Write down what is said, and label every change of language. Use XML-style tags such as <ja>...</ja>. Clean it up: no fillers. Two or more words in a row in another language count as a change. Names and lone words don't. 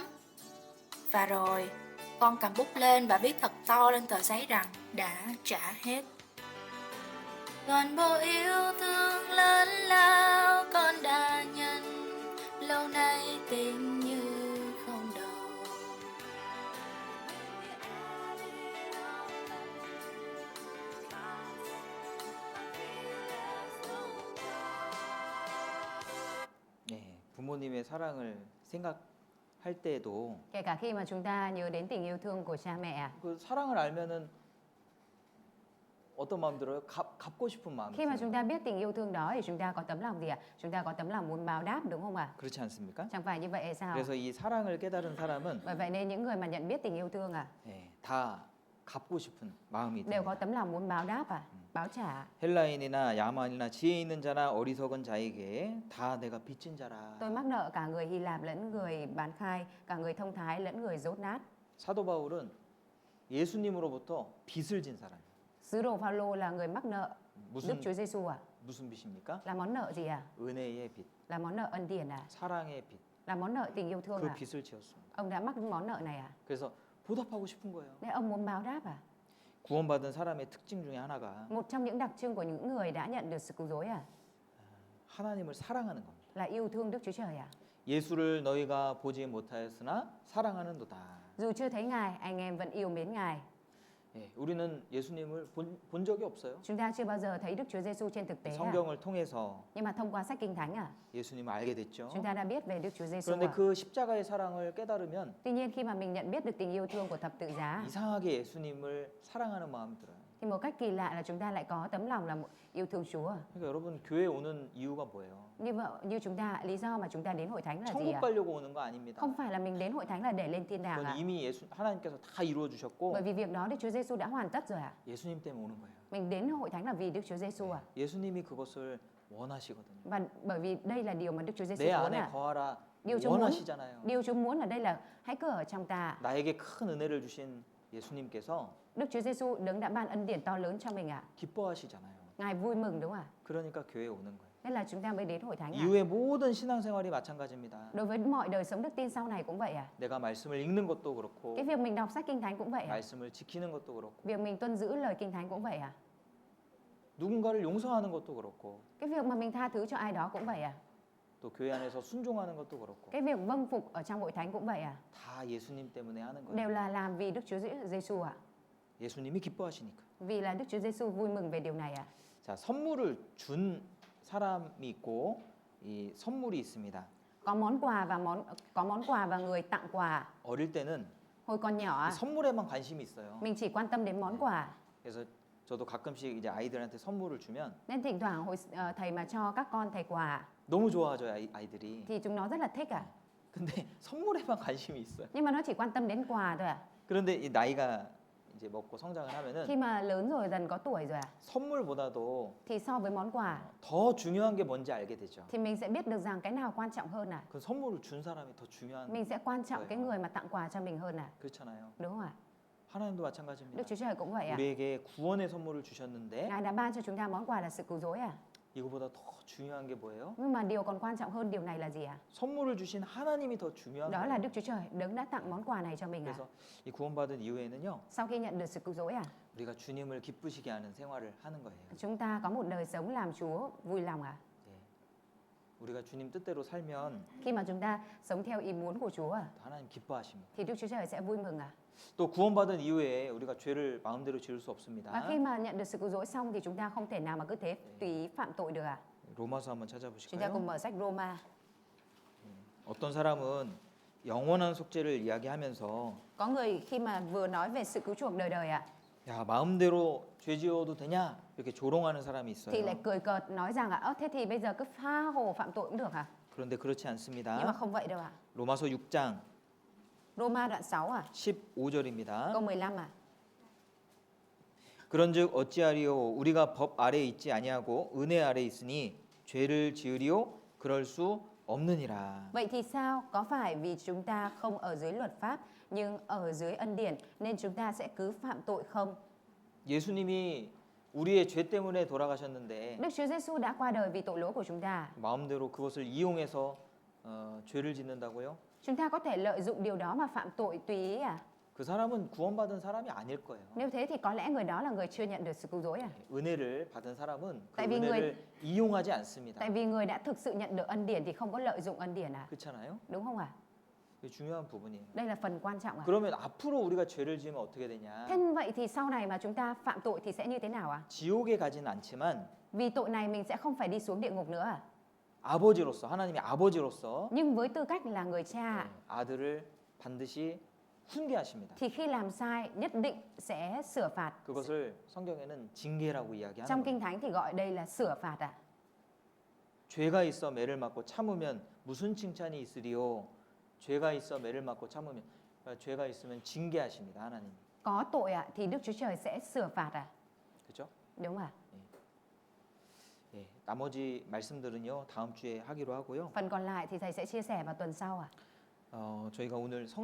<vi>Và rồi con cầm bút lên và viết thật to lên tờ giấy rằng đã trả hết. Toàn bộ yêu thương lớn lao con đã nhận, lâu nay tình như không đồng.</vi> <ko>네, 부모님의 사랑을 생각할 때에도</ko> <vi>Kể cả khi mà chúng ta nhớ đến tình yêu thương của cha mẹ,</vi> <ko>그 사랑을 알면은 어떤 마음 들어요? 갚고 싶은 마음이</ko> <vi>khi mà chúng</vi> <ko>들어요.</ko> <vi>ta biết tình yêu thương đó thì chúng ta có tấm lòng gì ạ? Chúng ta có tấm lòng muốn báo đáp đúng không ạ?</vi> <ko>그렇지 않습니까?</ko> <vi>Chẳng phải như vậy hay sao?</vi> <ko>그래서 이 사랑을 깨달은 사람은</ko> <vi>Bởi vậy nên những người mà nhận biết tình yêu thương</vi> <ko>다 갚고 싶은 마음이</ko> <vi>đều có</vi> <ko>듭니다.</ko> <vi>tấm lòng muốn báo đáp báo trả.</vi> <ko>헬라인이나 야만이나 지혜 있는 자나 어리석은 자에게 다 내가 빚진 자라.</ko> <vi>Tôi mắc nợ cả người Hy Lạp lẫn người bán khai, cả người thông thái lẫn người dốt nát.</vi> <ko>사도 바울은 예수님으로부터 빚을 진 사람이에요.</ko> <vi>Sứ đồ Phaolô là người mắc nợ Đức</vi> <ko>무슨</ko> <vi>Chúa Giêsu à?</vi> <ko>무슨 빚입니까?</ko> <vi>Là món nợ gì à?</vi> <ko>은혜의 빚,</ko> <vi>Là món nợ ân điển à?</vi> <ko>사랑의 빚.</ko> <vi>Là món nợ tình yêu thương</vi> <ko>그</ko> <vi>à?</vi> <ko>빚을 지었습니다.</ko> <vi>Ông đã mắc món nợ này à?</vi> <ko>그래서 보답하고 싶은 거예요.</ko> <vi>Nên ông muốn báo đáp à?</vi> <ko>구원받은 사람의 특징 중에 하나가</ko> <vi>Một trong những đặc trưng của những người đã nhận được sự cứu rỗi</vi> <ko>하나님을 사랑하는 겁니다.</ko> <vi>là yêu thương Đức Chúa Trời</vi> <ko>예수를 너희가 보지 못하였으나 사랑하는도다.</ko> <vi>Dù chưa thấy Ngài, anh em vẫn yêu mến Ngài.</vi> <ko>예, 우리는 예수님을 본 적이 없어요.</ko> <vi>Chúng ta chưa bao giờ thấy Đức Chúa Giêsu trên thực tế</vi> <ko>성경을 통해서</ko> <vi>Nhưng mà thông qua sách Kinh Thánh</vi> <ko>예수님을 알게 됐죠.</ko> <vi>chúng ta đã biết về Đức Chúa Giêsu</vi> <ko>그런데 그 십자가의 사랑을 깨달으면</ko> <vi>Tuy nhiên khi mà mình nhận biết được tình yêu thương của thập tự giá</vi> <ko>이상하게 예수님을 사랑하는 마음이 들어요.</ko> <vi>thì một cách kỳ lạ là chúng ta lại có tấm lòng là yêu thương Chúa.</vi> <ko>그러니까 여러분 교회 오는 이유가 뭐예요?</ko> <vi>Như chúng ta, lý do mà chúng ta đến hội thánh là gì</vi> <ko>천국 가려고 오는 거 아닙니다.</ko> <vi>Không phải là mình đến hội thánh là để lên thiên đàng</vi> <ko>그건 이미 하나님께서 다 이루어 주셨고</ko> <vi>Bởi vì việc đó Đức Chúa Giêsu đã hoàn tất rồi</vi> <ko>예수님 때문에 오는 거예요.</ko> <vi>Mình đến hội thánh là vì Đức Chúa Giêsu</vi> <ko>예수님이 그것을 원하시거든요.</ko> <vi>Và bởi vì đây là điều mà Đức Chúa Giêsu</vi> <ko>내</ko> <vi>muốn</vi> <ko>안에 거하라</ko> <vi>Điều Chúa muốn</vi> <ko>원하시잖아요.</ko> <vi>Điều Chúa muốn ở đây là hãy cứ ở trong ta.</vi> <ko>나에게 큰 은혜를 주신 예수님께서</ko> <vi>Đức Chúa Giêsu đấng đã ban ân điển to lớn cho mình</vi> <ko>기뻐하시잖아요.</ko> <vi>Ngài vui mừng đúng không ạ?</vi> <ko>그러니까 교회에 오는 거예요.</ko> <vi>Nên là chúng ta mới đến hội thánh</vi> <ko>이후의 모든 신앙생활이 마찬가지입니다.</ko> <vi>Đối với mọi đời sống đức tin sau này cũng vậy</vi> <ko>내가 말씀을 읽는 것도 그렇고</ko> <vi>Cái việc mình đọc sách Kinh Thánh cũng vậy</vi> <ko>말씀을 지키는 것도 그렇고</ko> <vi>Việc mình tuân giữ lời Kinh Thánh cũng vậy</vi> <ko>누군가를 용서하는 것도 그렇고</ko> <vi>Cái việc mà mình tha thứ cho ai đó cũng vậy</vi> <ko>또 교회 안에서 순종하는 것도 그렇고</ko> <vi>Cái việc vâng phục ở trong hội thánh cũng vậy</vi> <ko>다 예수님 때문에 하는 거예요.</ko> <vi>Đều là làm vì Đức Chúa Giêsu</vi> <ko>예수님이 기뻐하시니까.</ko> <vi>Vì là Đức Chúa Giêsu vui mừng về điều này</vi> <ko>자, 선물을 준 사람이 있고 이 선물이 있습니다.</ko> <vi>Có món quà và người tặng quà.</vi> <ko>어릴 때는</ko> <vi>Hồi còn nhỏ</vi> <ko>이 선물에만 관심이 있어요.</ko> <vi>mình chỉ quan tâm đến món quà.</vi> <ko>그래서 저도 가끔씩 이제 아이들한테 선물을 주면</ko> <vi>Nên thỉnh thoảng thầy mà cho các con thầy quà</vi> <ko>너무 좋아하죠, 아이들이.</ko> <vi>thì chúng nó rất là thích</vi> <ko>근데 선물에만 관심이 있어요.</ko> <vi>Nhưng mà nó chỉ quan tâm đến quà thôi</vi> <ko>그런데 이 나이가 이제 먹고 성장을 하면은</ko> <vi>Khi mà lớn rồi, dần có tuổi rồi</vi> <ko>선물보다도</ko> <vi>thì so với món quà</vi> <ko>더 중요한 게 뭔지 알게 되죠.</ko> <vi>thì mình sẽ biết được rằng cái nào quan trọng hơn</vi> <ko>그 선물을 준 사람이 더 중요한</ko> <vi>Mình sẽ quan trọng cái người mà tặng quà cho mình hơn</vi> <ko>그렇잖아요.</ko> <vi>Đúng không ạ?</vi> <ko>하나님도 마찬가지입니다.</ko> <vi>Đức Chúa Trời cũng vậy</vi> <ko>우리에게 구원의 선물을 주셨는데</ko> <vi>Ngài đã ban cho chúng ta món quà là sự cứu rỗi</vi> <ko>이거보다 더 중요한 게 뭐예요?</ko> <vi>Nhưng mà điều còn quan trọng hơn điều này là gì</vi> <ko>선물을 주신 하나님이 더 중요한</ko> <vi>Đó là</vi> <ko>거예요.</ko> <vi>Đức Chúa Trời, đấng đã tặng món quà này cho mình</vi> <ko>그래서 이 구원받은 이후에는요,</ko> <vi>Sau khi nhận được sự cứu rỗi</vi> <ko>우리가 주님을 기쁘시게 하는 생활을 하는 거예요.</ko> <vi>Chúng ta có một đời sống làm Chúa vui lòng</vi> <ko>네. 우리가 주님 뜻대로 살면</ko> <vi>Khi mà chúng ta sống theo ý muốn của Chúa</vi> <ko>하나님 기뻐하십니다.</ko> <vi>thì Đức Chúa Trời sẽ vui mừng</vi> <ko>또 구원받은 이후에 우리가 죄를 마음대로 지을 수 없습니다.</ko> <vi>Và khi mà nhận được sự cứu rỗi xong thì chúng ta không thể nào mà cứ thế tùy ý phạm tội được</vi> <ko>로마서 한번</ko> <vi>Chúng ta</vi> <ko>찾아보실까요?</ko> <vi>cùng mở sách Roma</vi> <ko>어떤 사람은 영원한 속죄를 이야기하면서</ko> <vi>Có người khi mà vừa nói về sự cứu chuộc đời đời</vi> <ko>야 마음대로 죄 지어도 되냐 이렇게 조롱하는 사람이</ko> <vi>thì lại</vi> <ko>있어요.</ko> <vi>cười cợt nói rằng thế thì bây giờ cứ tha hồ phạm tội cũng được</vi> <ko>그런데 그렇지</ko> <vi>Nhưng mà</vi> <ko>않습니다.</ko> <vi>không vậy đâu</vi> <ko>로마서 6장</ko> <vi>Roma đoạn 6</vi> <ko>15절입니다.</ko> <vi>câu 15</vi> <ko>그런즉 어찌하리요 우리가 법 아래 있지 아니하고 은혜 아래 있으니 죄를 지으리요 그럴 수 없느니라.</ko> <vi>Vậy thì sao? Có phải vì chúng ta không ở dưới luật pháp nhưng ở dưới ân điển nên chúng ta sẽ cứ phạm tội không?</vi> <ko>예수님이 우리의 죄 때문에 돌아가셨는데</ko> <vi>Đức Chúa Giêsu đã qua đời vì tội lỗi của chúng ta.</vi> <ko>마음대로 그것을 이용해서 죄를 짓는다고요?</ko> <vi>Chúng ta có thể lợi dụng điều đó mà phạm tội tùy ý</vi> <ko>그 사람은 구원받은 사람이 아닐 거예요.</ko> <vi>Nếu thế thì có lẽ người đó là người chưa nhận được sự cứu rỗi</vi> <ko>은혜를 받은 사람은 그</ko> <vi>tại vì</vi> <ko>은혜를 이용하지 않습니다.</ko> <vi>Tại vì người đã thực sự nhận được ân điển thì không có lợi dụng ân điển</vi> <ko>그렇잖아요?</ko> <vi>Đúng không</vi> <ko>이게 중요한 부분이에요.</ko> <vi>Đây là phần quan trọng</vi> <ko>그러면 앞으로 우리가 죄를 지으면 어떻게 되냐?</ko> <vi>Thế vậy thì sau này mà chúng ta phạm tội thì sẽ như thế nào</vi> <ko>지옥에 가지는 않지만</ko> <vi>Vì tội này mình sẽ không phải đi xuống địa ngục nữa</vi> <ko>아버지로서 하나님의 아버지로서</ko> <vi>Nhưng với tư cách là người cha</vi> <ko>아들을 반드시 훈계하십니다.</ko> <vi>thì khi làm sai nhất định sẽ sửa phạt.</vi> <ko>그것을 성경에는 징계라고 이야기하는</ko> <vi>Trong</vi> <ko>거예요.</ko> <vi>Kinh Thánh thì gọi đây là sửa phạt</vi> <ko>죄가 있어 매를 맞고 참으면 무슨 칭찬이 있으리요? 죄가 있어 매를 맞고 참으면 죄가 있으면 징계하십니다. 하나님.</ko> <vi>Có tội thì Đức Chúa Trời sẽ sửa phạt</vi> <ko>그렇죠?</ko> <vi>Đúng không</vi> <ko>예, 나머지 말씀들은요 다음 주에 하기로 하고요.</ko> <vi>Phần còn lại thì thầy sẽ chia sẻ vào tuần sau</vi> <ko>저희가 오늘</ko>